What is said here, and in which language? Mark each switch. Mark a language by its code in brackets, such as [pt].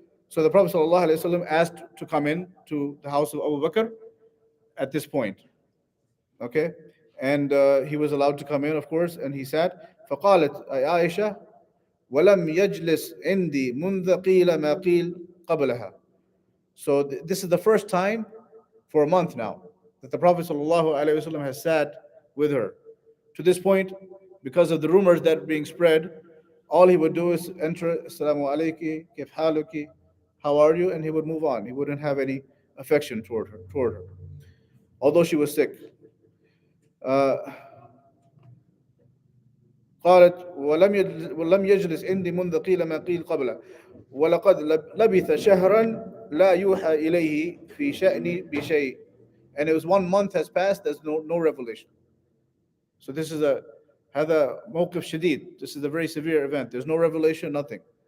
[en] So the Prophet [ar] صلى الله عليه وسلم [en] asked to come in to the house of Abu Bakr at this point. Okay, and he was allowed to come in, of course, and he sat. [ar] فقالت عائشة ولم يجلس عندي منذ قيل ما قيل قبلها. [en] So this is the first time for a month now that the Prophet ﷺ has sat with her. To this point, because of the rumors that are being spread, all he would do is enter, Assalamu alayki, [ar] kif haluki, [en] how are you? And he would move on. He wouldn't have any affection toward her, although she was sick. [ar] قالت ولم يجلس عندي منذ قيل ما قيل قبله ولقد لبث شهرا لا يوحى إليه في شأني بشيء. [en] And it was 1 month has passed, there's no revelation. So this is [ar] هذا موقف شديد. [en] This is a very severe event. There's no revelation, nothing.